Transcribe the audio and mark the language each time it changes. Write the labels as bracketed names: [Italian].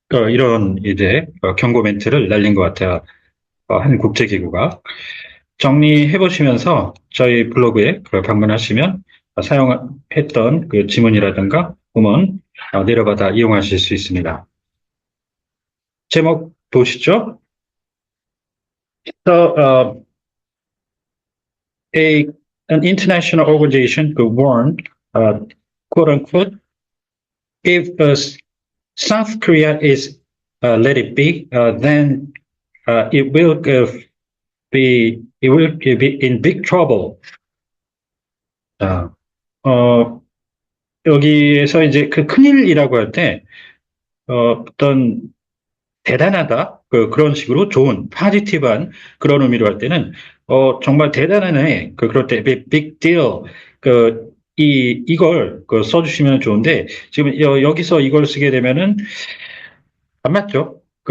[Korean] 이런 이제 경고 멘트를 날린 것 같아요. 한 국제기구가. 정리해 보시면서 저희 블로그에 방문하시면 사용했던 그 지문이라든가 음원 내려받아 이용하실 수 있습니다. 제목 보시죠. [English] So, a an international organization could warn, uh, quote unquote, if South Korea is let it be, then it will be in big trouble. [Korean] 자, 여기에서 이제 그 큰일이라고 할 때, 어떤 대단하다, 그런 식으로 좋은, 파지티브한 그런 의미로 할 때는, 정말 대단하네, 그럴 때, big deal, 이걸 써주시면 좋은데, 지금 여기서 이걸 쓰게 되면은 안 맞죠?